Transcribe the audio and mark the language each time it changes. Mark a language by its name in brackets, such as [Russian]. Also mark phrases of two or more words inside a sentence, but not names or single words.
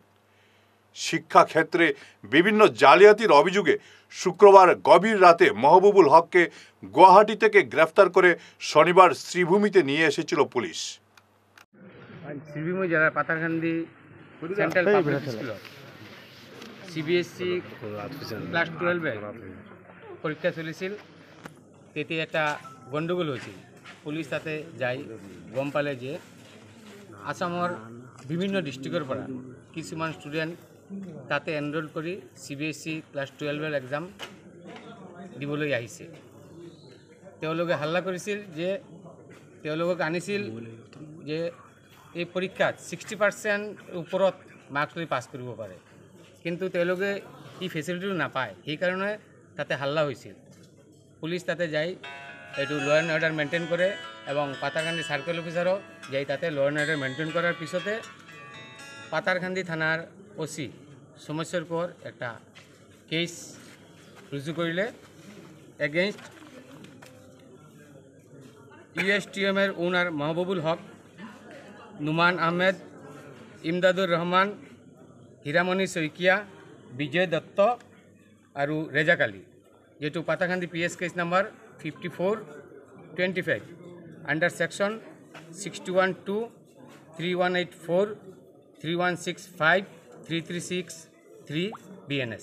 [Bangla] শিক্ষাক্ষেত্রে বিভিন্ন জালিয়াতির অভিযোগে শুক্রবার গভীর রাতে মাহবুবুল হককে গুয়াহাটি থেকে গ্রেফতার করে শনিবার শ্রীভূমিতে নিয়ে এসেছিল পুলিশ। শ্রীভূমি জেলার পাথারকান্দি সেন্ট্রাল পাবলিক স্কুল [English] CBSE class 12 [Bangla] পরীক্ষা চলিছিল। [Assamese] তেতিয়া এটা গণ্ডগোল হৈছিল। পুলিচ তাতে যাই গম পালে যে আসামৰ বিভিন্ন ডিষ্ট্ৰিক্টৰ পৰা কিছুমান ষ্টুডেণ্ট তাতে এনৰোল কৰি [English] CBSE class 12 exam [Assamese] দিবলৈ আহিছে। তেওঁলোকে হাল্লা কৰিছিল যে তেওঁলোকক আনিছিল যে এই পৰীক্ষাত 60% ওপৰত মাৰ্কছ লৈ পাছ কৰিব পাৰে, কিন্তু তেওঁলোকে এই ফেচিলিটিটো নাপায়। সেইকাৰণে তাতে হাল্লা হৈছিল। পুলিচ তাতে যাই এইটো [English] law and order maintain [Assamese] কৰে এবং পাথারকান্দি সার্কেল অফিসারও যাই তাতে [English] law and order maintain [Assamese] কৰাৰ পিছতে পাথারকান্দি [Bangla] থানার ওসি সমস্যার পর একটা কেস রুজু করলে [Assamese] এগেইনস্ট [Bangla] ইউএসটিএমের ওনার মাহবুবুল হক, নুমান আহমেদ, ইমদাদুর রহমান, হীরামণি শইকিয়া, বিজয় দত্ত আর রেজাক আলী, যেটু পাথারকান্দি [English] PS case number 5425 under section [Bangla] 61(2), 3184, 3165, 3363 BNS।